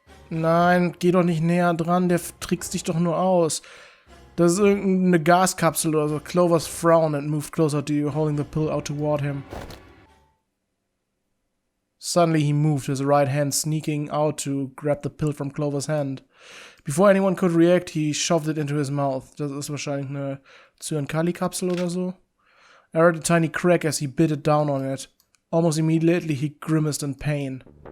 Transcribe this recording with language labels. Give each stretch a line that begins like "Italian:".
German: Nein, geh doch nicht näher dran, der trickst dich doch nur aus. Das ist irgendeine Gaskapsel oder so.
English: Clover's frowned and moved closer to you, holding the pill out toward him. Suddenly he moved, his right hand sneaking out to grab the pill from Clover's hand. Before anyone could react, he shoved it into his mouth.
German: Das ist wahrscheinlich eine Zyankali-Kapsel oder so.
English: I heard a tiny crack as he bit it down on it. Almost immediately he grimaced in pain.